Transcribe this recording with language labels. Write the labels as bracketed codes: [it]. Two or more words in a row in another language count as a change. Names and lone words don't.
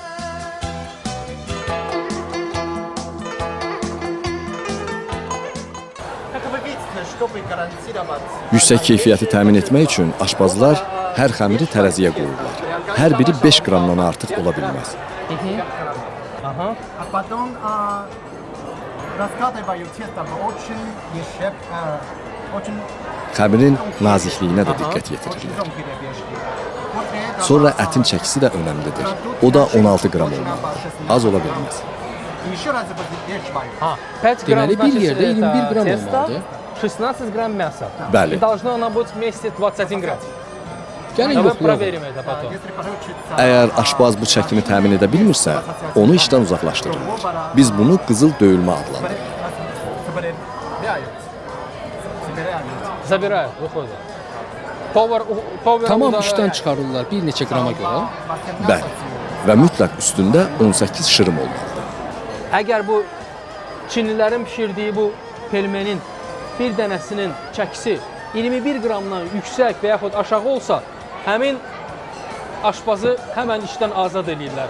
[az] Yüksək keyfiyyəti təmin etmək üçün aşpazlar hər xəmiri tərəziyə qoyurlar. Hər biri 5 qramdan artıq ola bilməz. [ru] Потом раскатываю тесто очень [az] Xəmirin nazikliyinə də diqqət yetirirlər. Sonra ətin çəkisi də önəmlidir. O da 16 qram olmalıdır. Az ola bilməz. Deməli, bir yerdə 21 qram olmalıdır. [ru] 16 qram мяса. [az] Bəli. [ru] Должно она быть вместе 21 грамм. [az] Gəlin [ru] Давай [az] yoxlayaq. [ru] проверим это потом. [az] Əgər aşpaz bu çəkini təmin edə bilmirsə, onu işdən uzaqlaşdırırlar. Biz bunu qızıl döyülmə adlandırırıq. [ru] Забирают, выходит. Power [az] Tamam işdən çıxarırlar bir neçə qrama görə. Bəli. Və mütləq üstündə 18 şırım olmalıdır. Əgər bu Çinlilərin bişirdiyi bu pelmenin bir dənəsinin çəkisi 21 qramdan yüksək və yaxud aşağı olsa, həmin aşpazı həmən işdən azad edirlər.